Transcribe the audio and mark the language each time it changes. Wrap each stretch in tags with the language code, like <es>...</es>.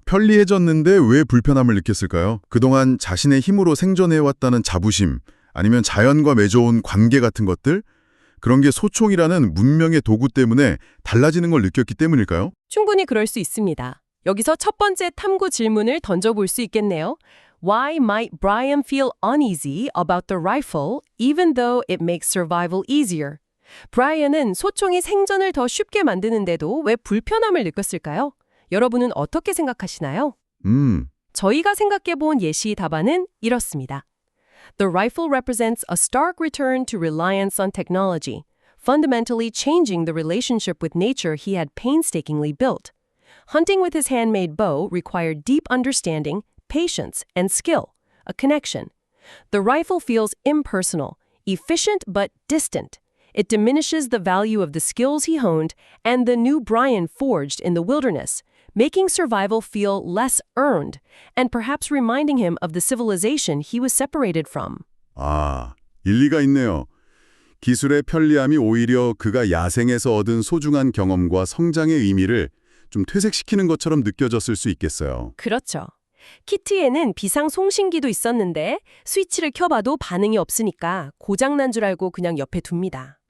<ko>편리해졌는데 왜 불편함을 느꼈을까요? 그동안 자신의 힘으로 생존해왔다는 자부심, 아니면 자연과 맺어온 관계 같은 것들? 그런 게 소총이라는 문명의 도구 때문에 달라지는 걸 느꼈기 때문일까요? 충분히 그럴 수 있습니다. 여기서 첫 번째 탐구 질문을 던져볼 수 있겠네요.</ko> <en>Why might Brian feel uneasy about the rifle even though it makes survival easier?</en> <ko>브라이언은 소총이 생존을 더 쉽게 만드는데도 왜 불편함을 느꼈을까요? 여러분은 어떻게 생각하시나요? 저희가 생각해본 예시 답안은 이렇습니다.</ko> <en>The rifle represents a stark return to reliance on technology, fundamentally changing the relationship with nature he had painstakingly built. Hunting with his handmade bow required deep understanding, patience, and skill, a connection. The rifle feels impersonal, efficient but distant. It diminishes the value of the skills he honed and the new Brian forged in the wilderness, making survival feel less earned, and perhaps reminding him of the civilization he was separated from.</en> <ko>아, 일리가 있네요. 기술의 편리함이 오히려 그가 야생에서 얻은 소중한 경험과 성장의 의미를 좀 퇴색시키는 것처럼 느껴졌을 수 있겠어요. 그렇죠. 키트에는 비상 송신기도 있었는데 스위치를 켜봐도 반응이 없으니까 고장난 줄 알고 그냥 옆에 둡니다.</ko>